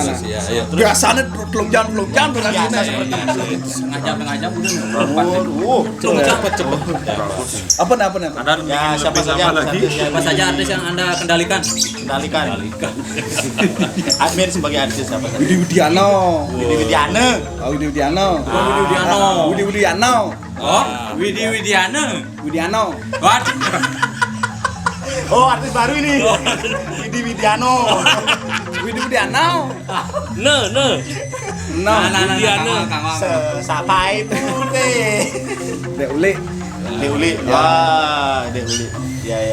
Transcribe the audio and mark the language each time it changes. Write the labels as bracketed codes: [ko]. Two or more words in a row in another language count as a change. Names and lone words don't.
[id] Iya, iya. Biasanya telung jam durasi Biasa ini. seperti itu. Setengah jam udah. Cepet. Apa nih? Ya, siapa saja Siapa saja artis yang Anda kendalikan? kendalikan. Admin sebagai artis siapa saja? Widi Widiano. Widi Widiana. Oh, Widi Widiano. Widi Widiano. Widi Widiano. Oh, Widi Widiana. Widiano. What? Oh, artis baru ini. Widi Widiano. Widi Widiano. Nah. Nah, Siapa itu teh? Dek Uli, Deuli. Wah, Deuli. Ya.